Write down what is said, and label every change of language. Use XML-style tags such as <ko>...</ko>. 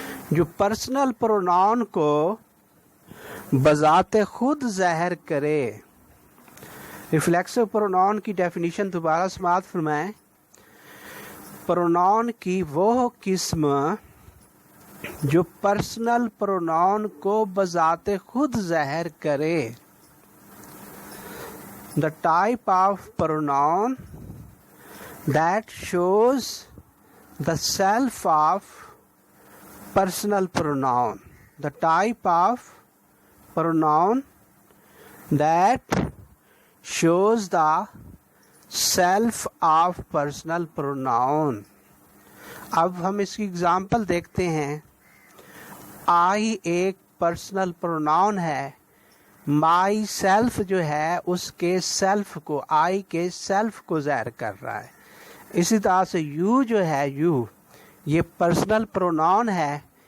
<ur>جو personal pronoun کو بذات خود ظاہر کرے۔ ریفلیکسو پروناؤن کی ڈیفینیشن دوبارہ سماعت فرمائیں۔ پروناؤن کی وہ قسم جو پرسنل پروناؤن کو بذات خود ظاہر کرے۔</ur> <en>The type of pronoun that shows the self of personal pronoun۔ the type of pronoun that shows the self of personal pronoun.</en> <ur>اب ہم اس کی اگزامپل دیکھتے ہیں. آئی ایک پرسنل پروناؤن ہے. مائی سیلف جو ہے اس کے سیلف کو، آئی کے سیلف کو ظاہر کر رہا ہے. اسی طرح سے یو جو ہے، یو یہ پرسنل پروناؤن ہے.</ur>